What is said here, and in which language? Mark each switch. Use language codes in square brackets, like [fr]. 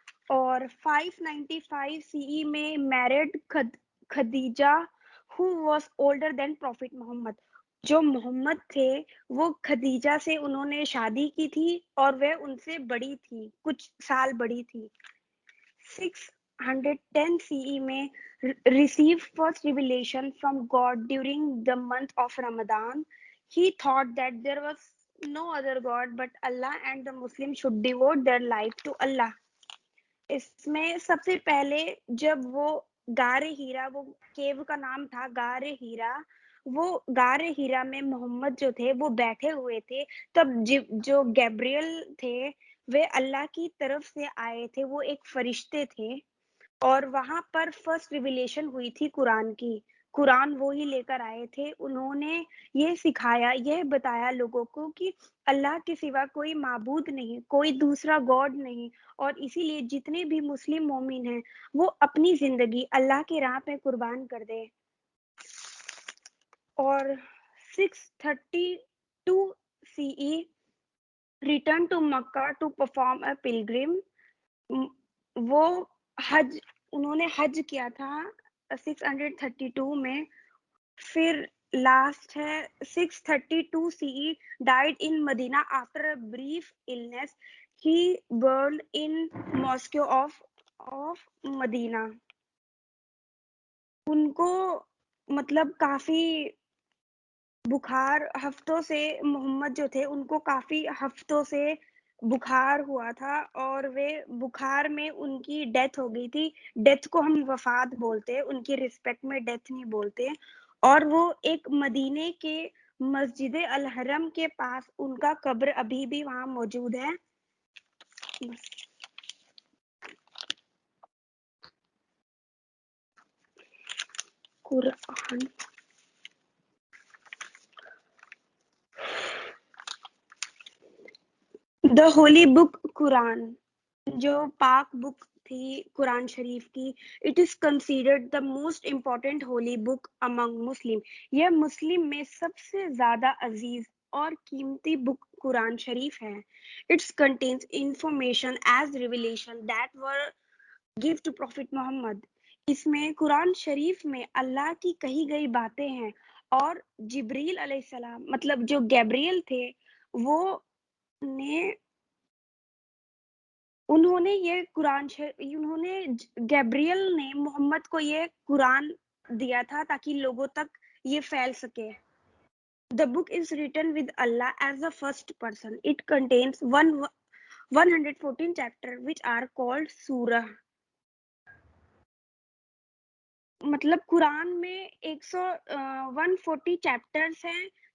[ur] اور 595 CE میں married Khadija [en] who was older than Prophet [ur] محمد, جو محمد تھے وہ خدیجہ سے انہوں نے شادی کی تھی اور وہ ان سے بڑی تھی, کچھ سال بڑی تھی. [en] 610 CE میں received first revelation from God during the month of Ramadan. He thought that there was no other God but Allah and the Muslims should devote their life to Allah. [ur] اس میں سب سے پہلے جب وہ غار ہیرا, وہ کیو کا نام تھا غار ہیرا, وہ غار ہیرا میں محمد جو تھے وہ بیٹھے ہوئے تھے, تب جو گیبریل تھے وہ اللہ کی طرف سے آئے تھے, وہ ایک فرشتے تھے اور وہاں پر فرسٹ ریویلیشن ہوئی تھی قرآن کی. قرآن وہی لے کر آئے تھے, انہوں نے یہ سکھایا, یہ بتایا لوگوں کو کہ اللہ کے سوا کوئی معبود نہیں, کوئی دوسرا گاڈ نہیں, اور اسی لیے جتنے بھی مسلم مومن ہیں وہ اپنی زندگی اللہ کی راہ پہ قربان کر دیں. [en] اور 632 CE return to Makkah to perform a pilgrim. [ur] وہ حج, انہوں نے حج کیا تھا 632 میں. پھر لاسٹ ہے [en] 632 CE died in Medina after a brief illness. He burned in mosque of Medina. [ur] ان کو مطلب کافی بخار ہفتوں سے, محمد جو تھے ان کو کافی ہفتوں سے بخار ہوا تھا اور وہ بخار میں ان کی ڈیتھ ہو گئی تھی. ڈیتھ کو ہم وفات بولتے, ان کی رسپیکٹ میں ڈیتھ نہیں بولتے. اور وہ ایک مدینے کے مسجد الحرم کے پاس ان کا قبر ابھی بھی وہاں موجود ہے. [en] قرآن the holy book قرآن, [ur] جو پاک بک تھی قرآن شریف کی, [en] It is considered the most important holy book among Muslim. [ur] یہ مسلم میں سب سے زیادہ عزیز اور قیمتی بک قرآن شریف ہے. [en] Its contains information as revelation that were give to prophet Muhammad. [ur] اس میں قرآن شریف میں اللہ کی کہی گئی باتیں ہیں اور جبریل علیہ السلام مطلب جو گیبریل تھے وہ انہوں نے یہ قرآن انہوں نے گیبریل نے محمد کو یہ قرآن دیا تھا تاکہ لوگوں تک یہ پھیل سکے. [en] The book is written with Allah as the first person. It contains 114 chapters which are called surah. [ur] مطلب قرآن میں 140 چیپٹرز ہیں,